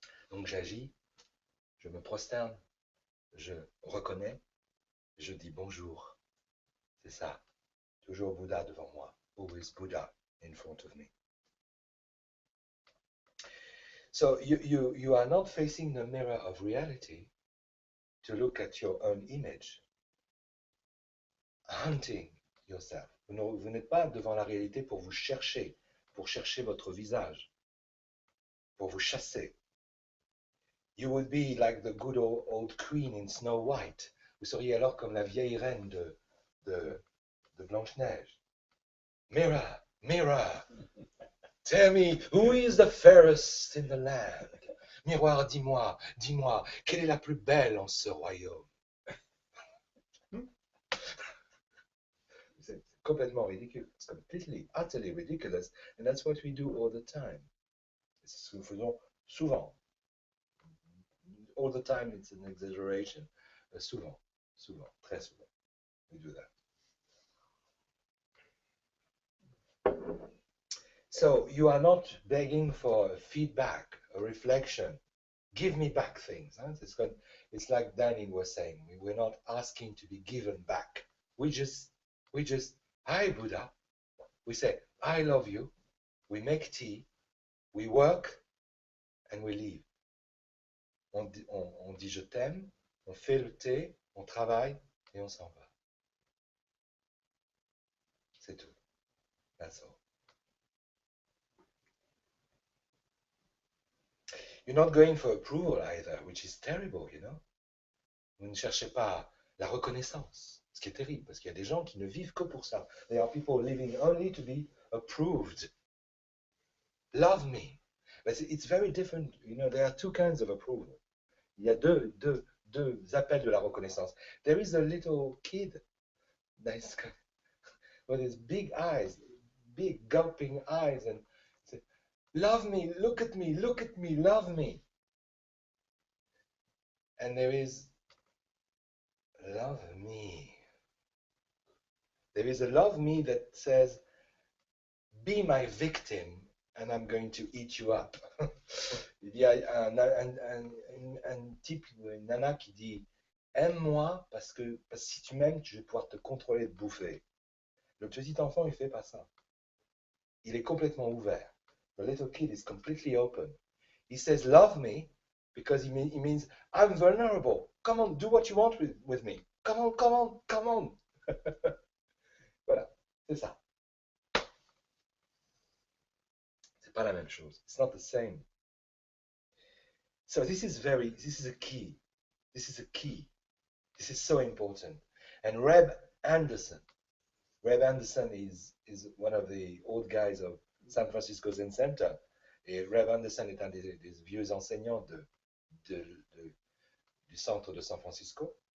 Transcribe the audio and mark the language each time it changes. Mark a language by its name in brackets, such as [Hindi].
[French] Donc j'agis, je me prosterne, je reconnais, je dis bonjour. C'est ça. Toujours Bouddha devant moi. [English] Always Buddha in front of me. So you are not facing the mirror of reality to look at your own image, hunting yourself. [French] Vous n'êtes pas devant la réalité pour vous chercher, pour chercher votre visage, pour vous chasser. [English] You would be like the good old queen in Snow White. [French] Vous seriez alors comme la vieille reine de Blanche-Neige. [English] Mirror, mirror, tell me who is the fairest in the land. [French] Miroir, dis-moi, quelle est la plus belle en ce royaume? C'est complètement ridicule. [English] It's completely, utterly ridiculous. And that's what we do all the time. [French] C'est ce que nous faisons souvent. [English] All the time, it's an exaggeration. [French] Souvent, très souvent. [English] We do that. So you are not begging for feedback, a reflection. Give me back things. Huh? It's like Danny was saying. We're not asking to be given back. We just, hi Buddha. We say, I love you. We make tea. We work and we leave. [French] On dit je t'aime, on fait le thé, on travaille et on s'en va. C'est tout. [English] That's all. You're not going for approval either, which is terrible, you know. [French] Vous ne cherchez pas la reconnaissance, ce qui est terrible, parce qu'il y a des gens qui ne vivent que pour ça. [English] There are people living only to be approved. Love me. But it's very different, you know, there are two kinds of approval. [French] Il y a deux appels de la reconnaissance. [English] There is a little kid that's with his big eyes, big gulping eyes, and say, love me, look at me, love me. And there is love me. There is a love me that says, be my victim and I'm going to eat you up. [French] Il y a un type, une nana qui dit, aime-moi parce que si tu m'aimes, je vais pouvoir te contrôler et te bouffer. Le petit enfant, il fait pas ça. Il est complètement ouvert. [English] The little kid is completely open. He says, love me, because he means, I'm vulnerable. Come on, do what you want with me. Come on. [French] Voilà, c'est ça. C'est pas la même chose. [English] It's not the same. So this is a key. This is a key. This is so important. And Reb Anderson is one of the old guys of San Francisco Zen Center. [French] Et Reb Anderson est un des vieux enseignants du centre de San Francisco.